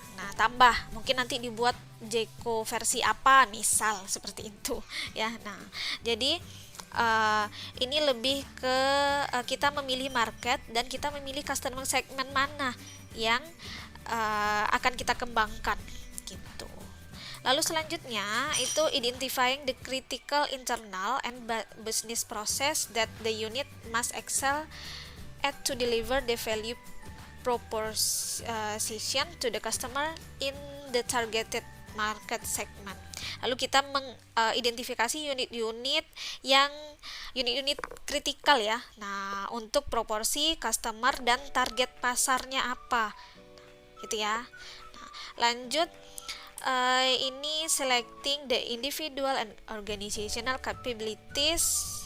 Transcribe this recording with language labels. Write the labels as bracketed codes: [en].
[id] Nah, tambah mungkin nanti dibuat Jeko versi apa misal seperti itu ya. Nah, jadi ini lebih ke kita memilih market dan kita memilih customer segment mana yang akan kita kembangkan gitu. Lalu selanjutnya itu [en] identifying the critical internal and business process that the unit must excel at to deliver the value proposition to the customer in the targeted market segment. [id] Lalu kita mengidentifikasi unit-unit kritikal ya. Nah, untuk proporsi customer dan target pasarnya apa, gitu ya. Nah, lanjut. Ini [en] selecting the individual and organizational capabilities.